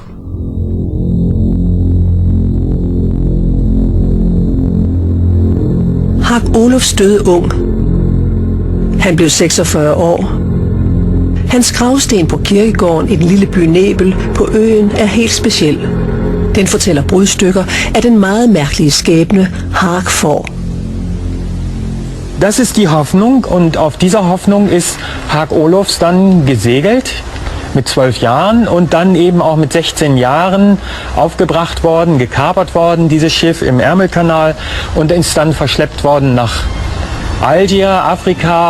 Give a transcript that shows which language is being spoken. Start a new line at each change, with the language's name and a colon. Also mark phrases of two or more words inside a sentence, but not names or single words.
Danish: Hak Oluf døde ung. Han blev 46 år. Hans gravsten på kirkegården i den lille by Nebel på øen er helt speciel. Den fortæller brudstykker af den meget mærkelige skæbne Hak får.
German: Das ist die Hoffnung, und auf dieser Hoffnung ist Hak Olufs dann gesegelt mit 12 Jahren und dann eben auch mit 16 Jahren aufgebracht worden, gekapert worden, dieses Schiff im Ärmelkanal, und ist dann verschleppt worden nach Algier, Afrika.